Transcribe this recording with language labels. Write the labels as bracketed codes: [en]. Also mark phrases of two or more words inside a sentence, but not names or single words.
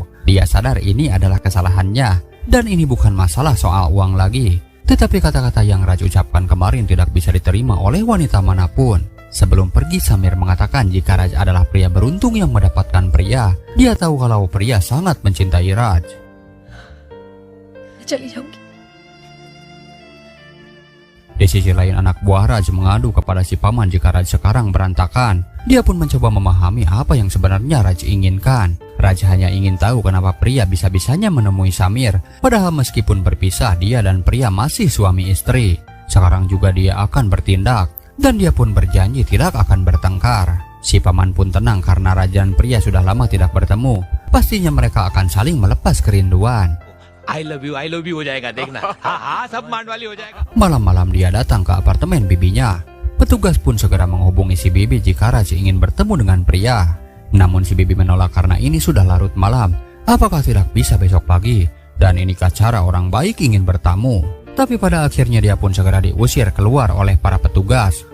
[id] Dia sadar ini adalah kesalahannya. Dan ini bukan masalah soal uang lagi. Tetapi kata-kata yang Raj ucapkan kemarin tidak bisa diterima oleh wanita manapun. Sebelum pergi Samir mengatakan jika Raj adalah pria beruntung yang mendapatkan pria. Dia tahu kalau pria sangat mencintai Raj. [hi] चली जाऊंगी. [id] Di sisi lain anak buah Raj mengadu kepada si paman jika Raj sekarang berantakan. Dia pun mencoba memahami apa yang sebenarnya Raj inginkan. Raj hanya ingin tahu kenapa pria bisa-bisanya menemui Samir. Padahal meskipun berpisah dia dan pria masih suami istri. Sekarang juga dia akan bertindak. Dan dia pun berjanji tidak akan bertengkar. Si paman pun tenang karena Raj dan pria sudah lama tidak bertemu. Pastinya mereka akan saling melepas kerinduan. [en] I love you [hi] हो जाएगा देखना. हाँ सब मांडवाली हो जाएगा. [id] Malam-malam dia datang ke apartemen bibinya. Petugas pun segera menghubungi si bibi jika Raj ingin bertemu dengan pria. Namun si bibi menolak karena ini sudah larut malam. Apakah tidak bisa besok pagi? Dan inikah cara orang baik ingin bertamu? Tapi pada akhirnya dia pun segera diusir keluar oleh para petugas.